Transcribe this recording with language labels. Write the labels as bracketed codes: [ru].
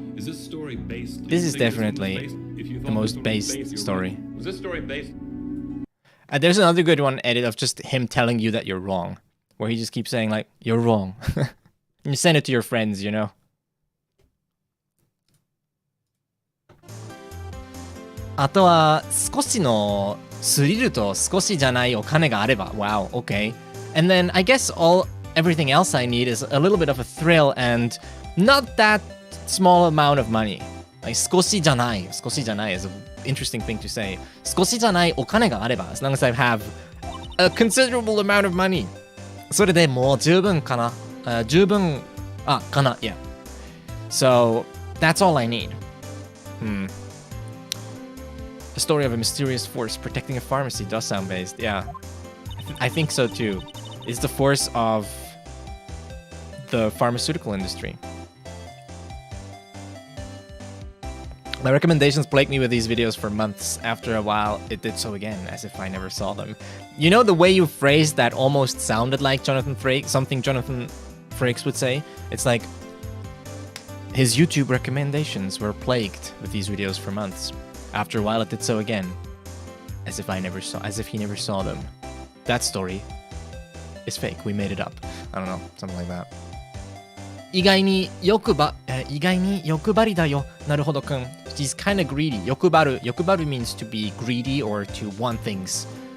[en] Is this story based? This is definitely the most based story. Was this story based? There's another good one edit of just him telling you that you're wrong. Where he just keeps saying like, you're wrong. And you send it to your friends, you know? [ja] あとは少しのスリルと少しじゃないお金があれば [en] Wow, okay. And then I guess everything else I need is a little bit of a thrill and not that small amount of money. Like [ja] 少しじゃない [en] is an interesting thing to say. [ja] 少しじゃないお金があれば [en] as long as I have a considerable amount of money. [ja] それでもう十分かな、十分かな [en] yeah. So that's all I need. The story of a mysterious force protecting a pharmacy does sound based. Yeah, I think so too. It's the force of the pharmaceutical industry. My recommendations plagued me with these videos for months. After a while, it did so again, as if I never saw them. You know the way you phrased that almost sounded like Jonathan Frakes, something Jonathan Frakes would say? It's like, his YouTube recommendations were plagued with these videos for months. After a while, it did so again, as if he never saw them. That story is fake. We made it up. I don't know, something like that. [ja] 意外に欲張りだよ、なるほどくん. [en] He's kind of greedy. [ja] 欲張る [en] means to be greedy or to want things.